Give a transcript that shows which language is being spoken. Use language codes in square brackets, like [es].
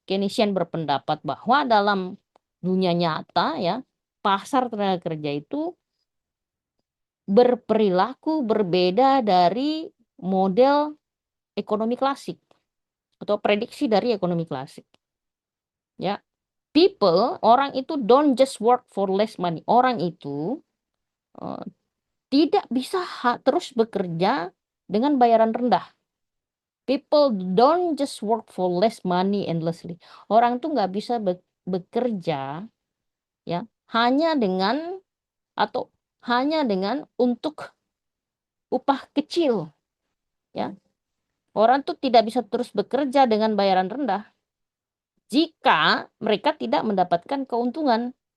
[id] Keynesian berpendapat bahwa dalam dunia nyata ya, pasar tenaga kerja itu berperilaku berbeda dari model ekonomi klasik atau prediksi dari ekonomi klasik. Ya, orang itu [en] don't just work for less money. [id] Orang itu eh, tidak bisa terus bekerja dengan bayaran rendah. [en] People don't just work for less money endlessly. [id] Orang tuh nggak bisa bekerja ya hanya dengan atau hanya dengan untuk upah kecil ya. Orang tuh tidak bisa terus bekerja dengan bayaran rendah jika mereka tidak mendapatkan keuntungan.